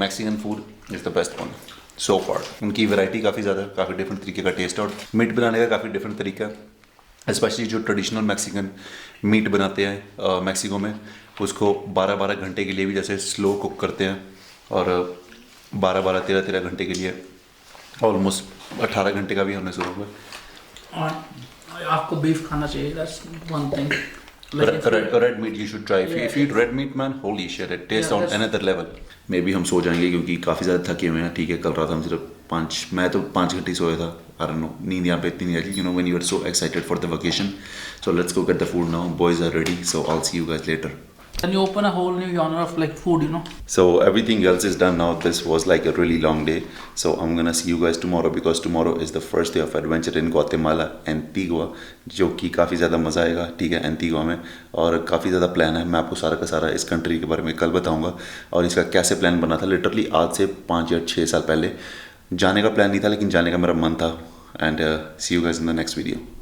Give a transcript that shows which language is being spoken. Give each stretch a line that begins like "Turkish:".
English: Mexican food is the best one so far.
Hindi: उनकी variety काफ़ी ज़्यादा है, काफ़ी डिफरेंट तरीके का टेस्ट है, और मीट बनाने का काफ़ी डिफरेंट तरीका है। स्पेशली जो ट्रेडिशनल मैक्सिकन मीट बनाते हैं मैक्सिको में, उसको 12-12 घंटे के लिए भी जैसे स्लो कुक करते हैं, और 12-12, 13-13 घंटे के लिए, ऑलमोस्ट 18 घंटे का भी हमने शुरू हुआ। और आपको बीफ खाना चाहिए,
English: that's one thing. Red meat you should try. If you eat red meat, man, holy shit, it tastes on another level.
Hindi: मे भी हम सो जाएंगे क्योंकि काफ़ी ज़्यादा थके हुए हैं, ठीक है। कल रात हम सिर्फ 5 घंटे सोया था।
English: I don't know,
Hindi: नींद यहाँ पे इतनी नहीं आई,
English: you know, when you are so excited for the vacation. So let's go get the food now. Boys are ready, so I'll see you guys later. Then you open a whole new genre of like food, you know. So everything else is done now. This was like a really long day. So I'm gonna see you guys tomorrow, because tomorrow is the first day of adventure in Guatemala, Antigua,
Hindi: जो कि काफ़ी ज़्यादा मज़ा आएगा, ठीक है, Antigua में। और काफ़ी ज़्यादा प्लान है, मैं आपको सारा का सारा इस कंट्री के बारे में कल बताऊँगा, और इसका कैसे प्लान बना था। लिटरली आज से 5 या 6 साल पहले जाने का प्लान नहीं था, लेकिन जाने का मेरा मन था।
English: And see you guys in the next video.